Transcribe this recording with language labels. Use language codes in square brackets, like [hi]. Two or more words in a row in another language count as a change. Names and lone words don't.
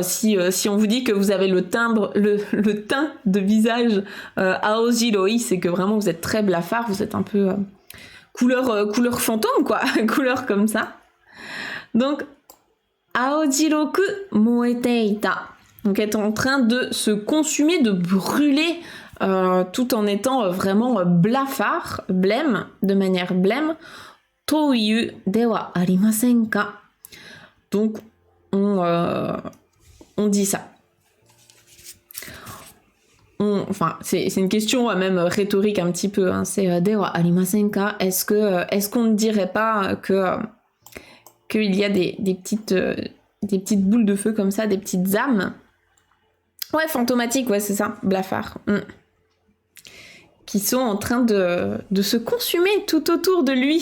[fr] Si on vous dit que vous avez le teint de visage aojiroi, c'est que vraiment vous êtes très blafard, vous êtes un peu couleur fantôme, quoi, couleur comme ça. [ja] Donc, 青白く燃えていた. [fr] Donc, être en train de se consumer, de brûler, tout en étant vraiment blafard, blême, de manière blême. [ja] とゆうではありませんか. [fr] Donc, on dit ça. Enfin, c'est une question même rhétorique un petit peu. Hein. C'est [ja] ではありませんか. [fr] Est-ce qu'on ne dirait pas qu'il y a des petites boules de feu comme ça, des petites âmes? Ouais, fantomatiques, ouais, c'est ça, blafard. Qui sont en train de se consumer tout autour de lui.